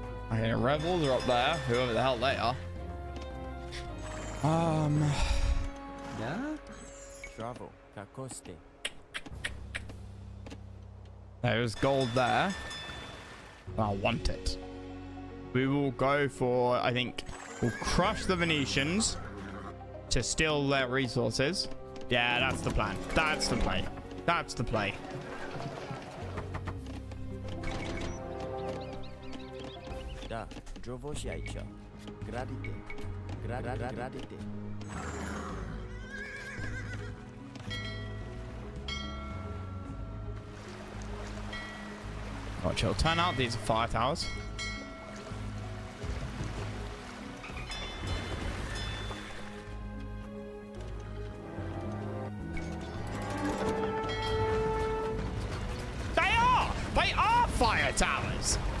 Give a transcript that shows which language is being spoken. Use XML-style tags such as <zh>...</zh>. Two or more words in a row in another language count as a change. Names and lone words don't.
<en>Okay, rebels are up there, whoever the hell they are. Da? Bravo. Kakoste. There's gold there. I want it. We will go for, I think, we'll crush the Venetians to steal their resources. Yeah, that's the plan. That's the play. That's the play. Da.</en> <sl>Jovosiaicha. Gradite. Gradite.</sl> <en>Right, chill. Turn out. These are fire towers. They are fire towers.</en>